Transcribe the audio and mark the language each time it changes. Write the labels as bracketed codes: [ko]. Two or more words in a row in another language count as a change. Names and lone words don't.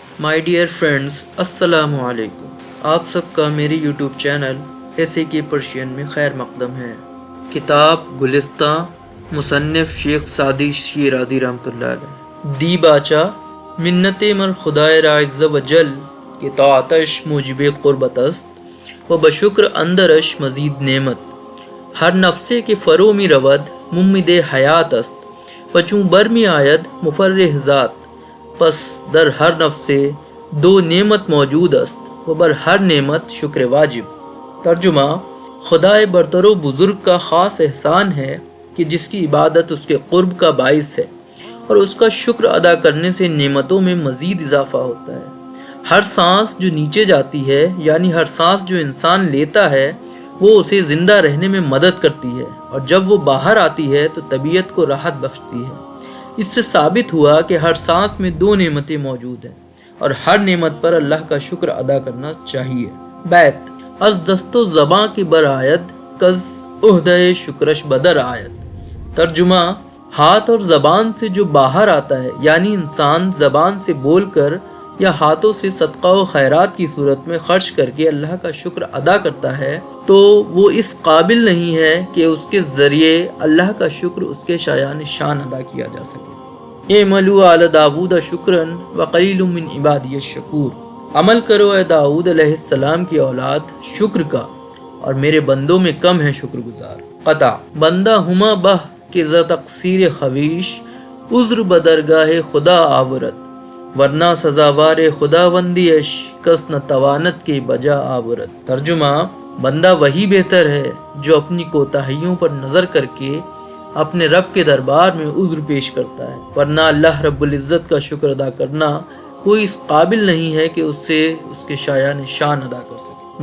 [en] My dear friends, [ar] السلام علیکم۔ [ur] آپ سب کا میری یوٹیوب چینل ایسے کے پرشین میں خیر مقدم ہے۔ کتاب گلستہ، مصنف شیخ سعدی شیرازی رحمۃ اللہ علیہ۔ [fa] دی باچا منت مر خدائے را عز و جل کہ طاعتش موجب قربت است و بشکر اندرش مزید نعمت، ہر نفسے کے فرو می رود ممد حیات است پچوں بر می آید مفرح ذات، پس در ہر نفس دو نعمت موجود است و بر ہر نعمت شکر واجب۔ [ur] ترجمہ: خدائے برتر و بزرگ کا خاص احسان ہے کہ جس کی عبادت اس کے قرب کا باعث ہے، اور اس کا شکر ادا کرنے سے نعمتوں میں مزید اضافہ ہوتا ہے۔ ہر سانس جو نیچے جاتی ہے، یعنی ہر سانس جو انسان لیتا ہے، وہ اسے زندہ رہنے میں مدد کرتی ہے، اور جب وہ باہر آتی ہے تو طبیعت کو راحت بخشتی ہے۔ اس سے ثابت ہوا کہ ہر سانس میں دو نعمتیں موجود ہیں، اور ہر نعمت پر اللہ کا شکر ادا کرنا چاہیے۔ بیت: [fa] از دست و زباں کی برآید کز عہدہ شکرش بدر آید۔ [ur] ترجمہ: ہاتھ اور زبان سے جو باہر آتا ہے، یعنی انسان زبان سے بول کر یا ہاتھوں سے صدقہ و خیرات کی صورت میں خرچ کر کے اللہ کا شکر ادا کرتا ہے، تو وہ اس قابل نہیں ہے کہ اس کے ذریعے اللہ کا شکر اس کے شایان شان ادا کیا جا سکے۔ [ar] اعملوا آل داود شکرا وقلیل من عبادی الشکور۔ [ur] عمل کرو اے داؤد علیہ السلام کی اولاد شکر کا، اور میرے بندوں میں کم ہے شکر گزار۔ [fa] قطع: بندہ ہما بہ کہ ز تقصیر خویش عذر بدرگاہ خدا آورد، ورنہ سزاوار خداوندیش کس نہ توانت کے بجا آورد۔ [ur] ترجمہ: بندہ وہی بہتر ہے جو اپنی کوتاہیوں پر نظر کر کے اپنے رب کے دربار میں عذر پیش کرتا ہے، ورنہ اللہ رب العزت کا شکر ادا کرنا کوئی اس قابل نہیں ہے کہ اس سے اس کے شایان شان ادا کر سکے۔